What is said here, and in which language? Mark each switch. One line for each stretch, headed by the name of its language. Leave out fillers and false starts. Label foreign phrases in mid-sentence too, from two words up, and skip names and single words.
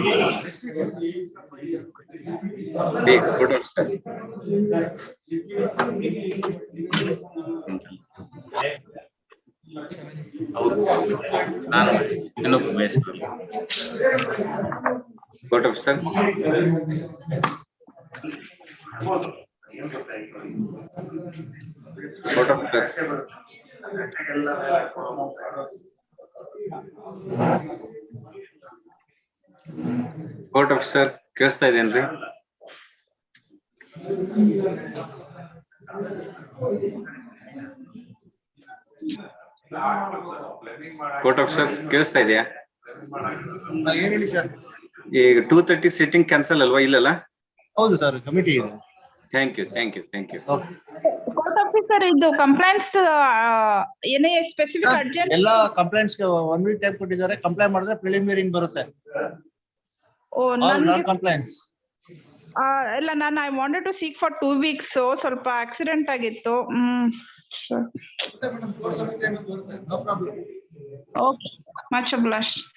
English: Court officer.
Kannada: ನಾನು ಇನ್ನೊಬ್ಬ ಬೇಯಿಸ್ತೀನಿ.
English: Court officer. Court officer. Court officer
Kannada: ಕೇಳಿಸ್ತಾ ಇದೆಯೇನ್ರಿ?
English: court officer
Kannada: ಕೇಳಿಸ್ತಾ ಇದೆಯಾ? ಏನೇಳಿ ಸರ್? ಈಗ 230
English: sitting cancel
Kannada: ಅಲ್ವಾ? ಇಲ್ಲಲ್ಲ? ಹೌದು ಸರ್, ಕಮಿಟಿ ಇದೆ.
English: thank you. court officer ಇದು ಕಂಪ್ಲೇಂಟ್ಸ್ ಏನೇ specific urgent
Kannada: ಎಲ್ಲ ಕಂಪ್ಲೇಂಟ್ಸ್ 1
English: week time
Kannada: ಕೊಟ್ಟಿದ್ದಾರೆ. ಕಂಪ್ಲೈ ಮಾಡಿದ್ರೆ ಪ್ರಿಲಿಮಿನರಿ ಬರುತ್ತೆ.
English: ಕಂಪ್ಲೇಂಟ್ಸ್
Kannada: ಇಲ್ಲ, ನಾನು
English: I wanted to seek for 2 weeks.
Kannada: ಸ್ವಲ್ಪ ಆಕ್ಸಿಡೆಂಟ್ ಆಗಿತ್ತು.
English: okay, much ablast.